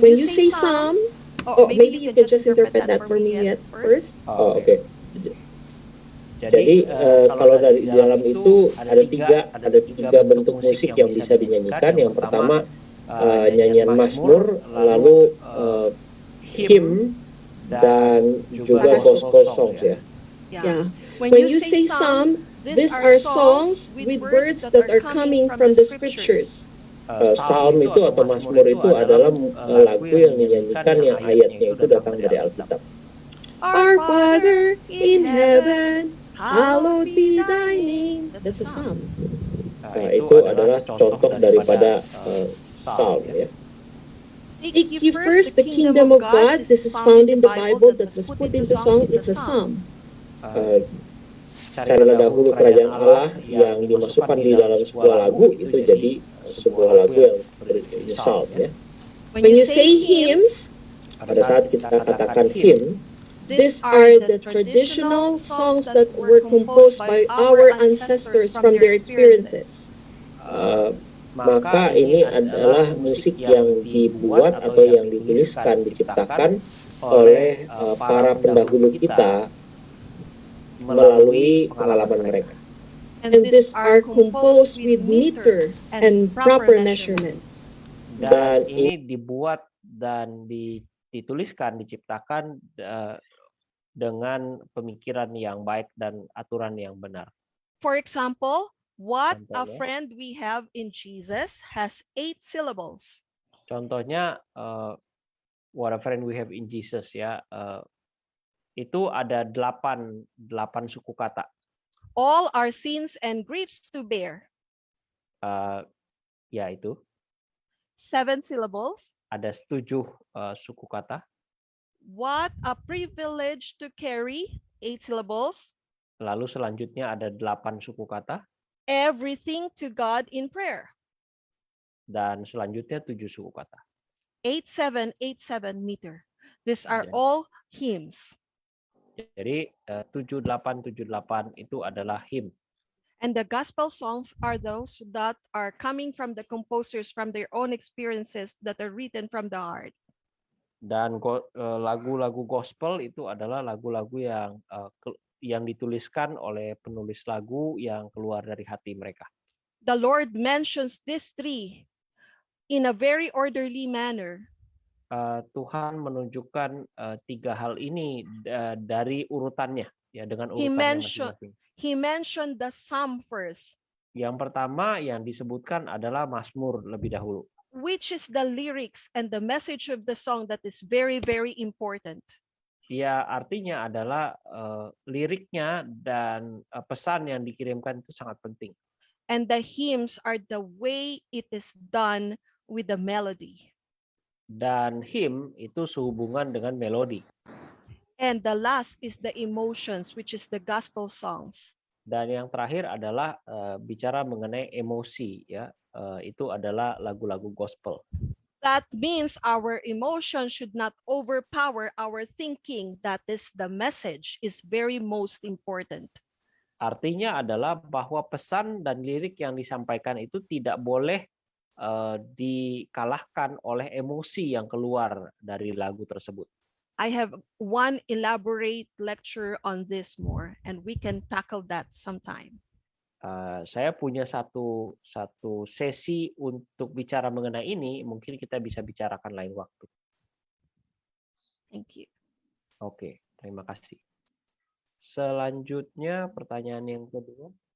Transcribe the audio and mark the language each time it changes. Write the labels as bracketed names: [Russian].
[English] When you say psalm, or maybe you can just interpret that for me yet first. Oke. [Indonesian] Jadi kalau dari dalam itu ada tiga bentuk musik yang bisa dinyanyikan. Yang pertama nyanyian Mazmur, lalu hymn, dan juga gospel songs ya. Yeah. [English] When you say psalm, these are songs with words that are coming from the scriptures. [Indonesian] Psalm itu atau Mazmur itu adalah lagu yang dinyanyikan yang ayatnya itu datang dari Alkitab. [English] Our Father in heaven, hallowed be thy name. That's a psalm. [Indonesian] Itu adalah contoh daripada psalm ya. [English] Seek ye first the kingdom of God. This is found in the Bible that was put into song. It's a psalm. [Indonesian] Carilah dahulu kerajaan Allah yang dimasukkan di dalam sebuah lagu, itu jadi sebuah lagu yang berisi psalm ya. [English] When you say hymns, [Indonesian] Pada saat kita katakan hymn, [English] these are the traditional songs that were composed by our ancestors from their experiences. [Indonesian] maka ini adalah musik yang dibuat atau yang dituliskan, diciptakan oleh para pendahulu kita melalui pengalaman mereka. [English] And these are composed with meter and proper measurement. [Indonesian] Dan ini dibuat dan dituliskan, diciptakan dengan pemikiran yang baik dan aturan yang benar. [English] For example, what a [Indonesian] Contohnya. [English] friend we have in Jesus has 8 syllables. [Indonesian] Contohnya, [English] what a friend we have in Jesus [Indonesian] ya, itu ada 8 suku kata. [English] All our sins and griefs to bear. [Indonesian] Ya itu [English] 7 syllables. [Indonesian] ada 7 suku kata. [English] What a privilege to carry. 8 syllables. [Indonesian] Lalu selanjutnya ada 8 suku kata. [English] Everything to God in prayer. [Indonesian] Dan selanjutnya 7 suku kata. [English] 8787 meter. These are Ya. all hymns. [Indonesian] Jadi 7878 itu adalah hymn. [English] And the gospel songs are those that are coming from the composers from their own experiences that are written from the heart. [Indonesian] Dan lagu-lagu gospel itu adalah lagu-lagu yang dituliskan oleh penulis lagu yang keluar dari hati mereka. [English] The Lord mentions these 3 in a very orderly manner. [Indonesian] Tuhan menunjukkan 3 hal ini dari urutannya ya, dengan [English] He [Indonesian] urutannya [English] mentioned [Indonesian] masing-masing. [English] He mentioned the psalm first, [Indonesian] Yang pertama yang disebutkan adalah Mazmur lebih dahulu. [English] which is the lyrics and the message of the song that is very, very important. [Indonesian] Ya, artinya adalah liriknya dan pesan yang dikirimkan itu sangat penting. [English] And the hymns are the way it is done with the melody. [Indonesian] Dan hymn itu sehubungan dengan melodi. [English] And the last is the emotions, which is the gospel songs. [Indonesian] Dan yang terakhir adalah bicara mengenai emosi ya. Itu adalah lagu-lagu gospel. [English] That means our emotion should not overpower our thinking. That is the message is very most important. [Indonesian] Artinya adalah bahwa pesan dan lirik yang disampaikan itu tidak boleh dikalahkan oleh emosi yang keluar dari lagu tersebut. [English] I have one elaborate lecture on this more, and we can tackle that sometime. [Indonesian] Saya punya satu sesi untuk bicara mengenai ini, mungkin kita bisa bicarakan lain waktu. [English] Thank you. [Indonesian] Oke, terima kasih. Selanjutnya pertanyaan yang kedua.